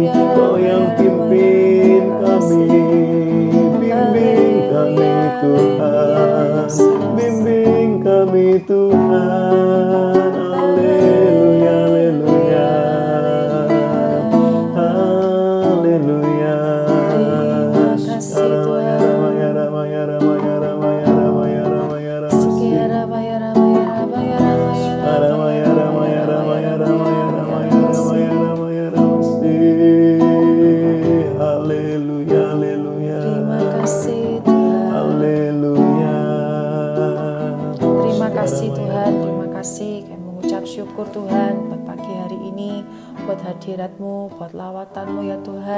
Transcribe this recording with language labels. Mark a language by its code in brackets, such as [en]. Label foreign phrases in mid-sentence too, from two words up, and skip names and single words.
[id] Kau yang pimpin kami. Bimbing kami Tuhan. Bimbing kami Tuhan. Haleluya, haleluya. Haleluya. Terima kasih Tuhan. Ramaya, ramaya, ramaya, ramaya, ramaya, ramaya, ramaya. Ramaya, ramaya, ramaya, ramaya, ramaya, ramaya, ramaya, ramasti. Haleluya, haleluya. Terima kasih Tuhan. Haleluya. Terima kasih Tuhan, terima kasih. Kami mengucap syukur Tuhan buat pagi hari ini, buat hadirat-Mu, buat lawatan-Mu ya Tuhan.